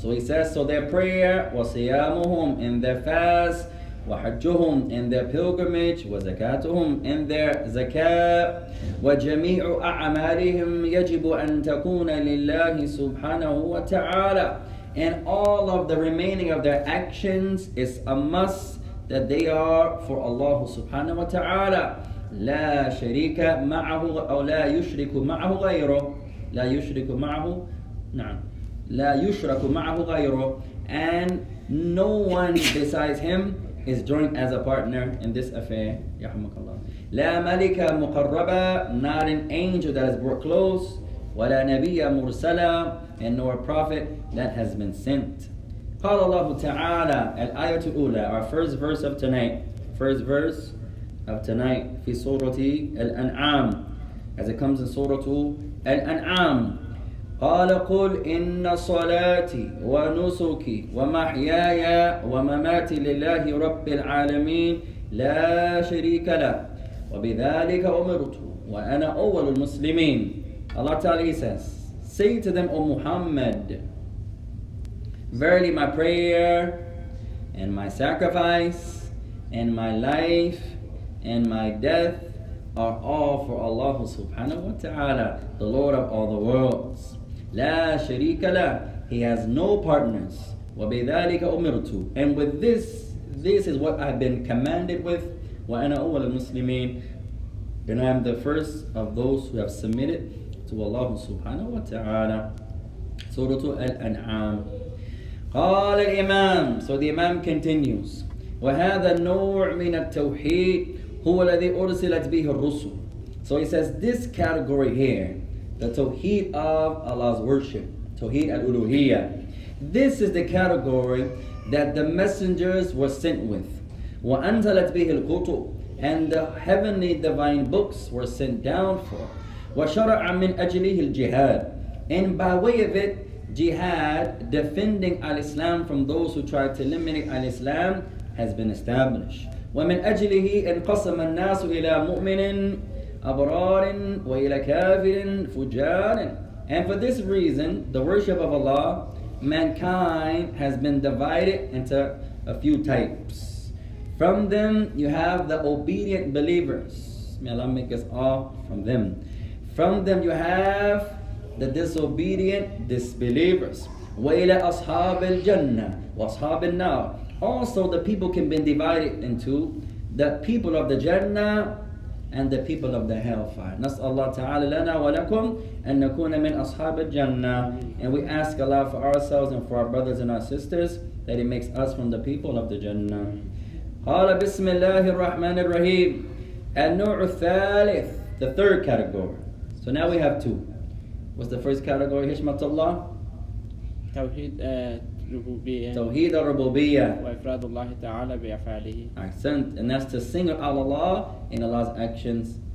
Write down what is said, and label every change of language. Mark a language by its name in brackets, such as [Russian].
[English] So he says, so their prayer, [Arabic] وصيامهم, [English] and their fast, [Arabic] وحجهم, [English] and their pilgrimage, [Arabic] وزكاتهم, [English] and their zakah, [Arabic] وجميع أعمالهم يجب أن تكون لله سبحانه وتعالى. [English] And all of the remaining of their actions is a must that they are for Allah subhanahu wa ta'ala. [Arabic] لا شريك معه أو لا يشرك معه غيره. لا يشرك معه نعم لا يشرك معه غيره, [English] and no one besides him is joined as a partner in this affair. [Arabic] يرحمك الله. لا ملك مقربا, [English] not an angel that is brought close, [Arabic] ولا نبي مرسلا, [English] and nor a prophet that has been sent. [Arabic] قال الله تعالى الآية الأولى, [English] our first verse of tonight, [Arabic] في سورة الأنعام, [English] as it comes in Surah Al-An'am. [Arabic] قال قل إن صلاتي ونسكي ومحياي ومماتي لله رب العالمين لا شريك له وبذلك أمرت وأنا أول المسلمين. [English] Allah Ta'ala, He says, say to them, O Muhammad, verily my prayer and my sacrifice and my life and my death are all for Allah subhanahu wa ta'ala, the Lord of all the worlds. [Arabic] La sharika la, [English] He has no partners. [Arabic] وَبِذَلِكَ أُمِرْتُ, [English] and with this is what I've been commanded with. [Arabic] وَأَنَا أَوَّلُ الْمُسْلِمِينَ, [English] and I am the first of those who have submitted to Allah subhanahu wa ta'ala. Surah Al-An'am. قال الإمام, so the Imam continues, وهذا النوع من التوحيد هو الذي أرسلت به الرسل. So he says this category here, the tawheed of Allah's worship, tawheed al-uluhiyyah, this is the category that the messengers were sent with. [Arabic] وأنزلت به الكتب, [English] and the heavenly divine books were sent down for. [Arabic] وشرع من أجله الجهاد, [English] and by way of it, jihad, defending al-Islam from those who tried to eliminate al-Islam, has been established. [Arabic] ومن أجله انقسم الناس إلى مؤمن أبرار وإلى كافر فجار. [English] And for this reason, the worship of Allah, mankind has been divided into a few types. From them, you have the obedient believers. May Allah make us all from them. From them, you have the disobedient disbelievers. [Arabic] وَإِلَى أَصْحَابِ الْجَنَّةِ وَأَصْحَابِ النَّارِ. [English] Also, the people can be divided into the people of the Jannah and the people of the hellfire. [Arabic] نسأل الله تعالى لنا ولكم أن نكون من أصحاب الجنة. [English] And we ask Allah for ourselves and for our brothers and our sisters that He makes us from the people of the Jannah. [Arabic] قال بسم الله الرحمن الرحيم. النوع الثالث, [English] the third category. So now we have two. What's the first category? Hishmatullah? [Arabic] توحيد ربوبية Tawheed al-Rububiyyah. وإفراد الله تعالى بأفعاله. [English] Accent, and that's to single out Allah in Allah's actions.